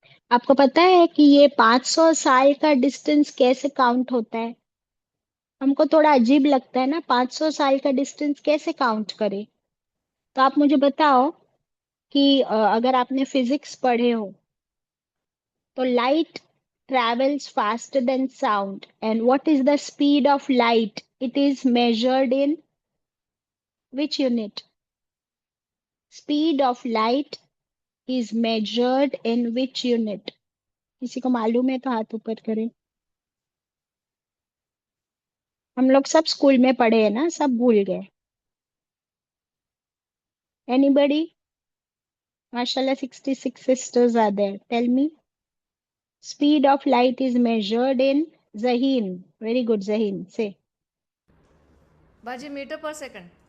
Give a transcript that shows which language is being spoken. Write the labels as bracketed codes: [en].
[ur] آپ کو پتا ہے کہ یہ 500 سال کا ڈسٹینس کیسے کاؤنٹ ہوتا ہے؟ ہم کو تھوڑا عجیب لگتا ہے نا، 500 سال کا ڈسٹینس کیسے کاؤنٹ کرے؟ تو آپ مجھے بتاؤ کہ اگر آپ نے فزکس پڑھے ہو تو light [en] travels faster than sound, and what is the speed of light? It is measured in which unit? Speed of light is measured in which unit? [ur] کسی کو معلوم ہے تو ہاتھ اوپر کریں. ہم لوگ سب اسکول میں پڑھے ہیں نا، سب بھول گئے. [en] Anybody? MashaAllah, 66 sisters are there. Tell me. Speed of light is measured in Zaheen. Very good, Zaheen. Say. Baji, meter per second.